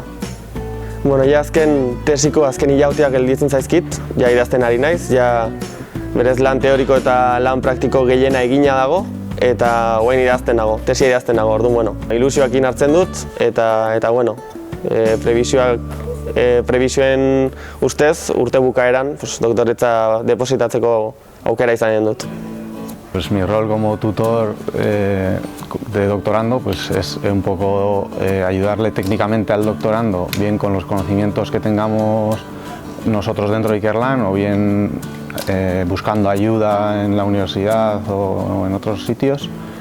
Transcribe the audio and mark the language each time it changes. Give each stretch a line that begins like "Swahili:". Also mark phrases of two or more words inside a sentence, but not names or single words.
Basque: Azken tesiko azken hilauteak gelditzen zaizkit, ja idazten ari naiz, ja berez lan teoriko eta lan praktiko gehiena egina dago, eta guen idazten dago, tesia idazten dago, orduan, ilusioakin hartzen dut, eta prebisioen ustez, urte bukaeran, doktoretza depositatzeko aukera izanen dut.
Spanish: Pues mi rol como tutor de doctorando es un poco ayudarle técnicamente al doctorando, bien con los conocimientos que tengamos nosotros dentro de Ikerlan o bien buscando ayuda en la universidad o en otros sitios.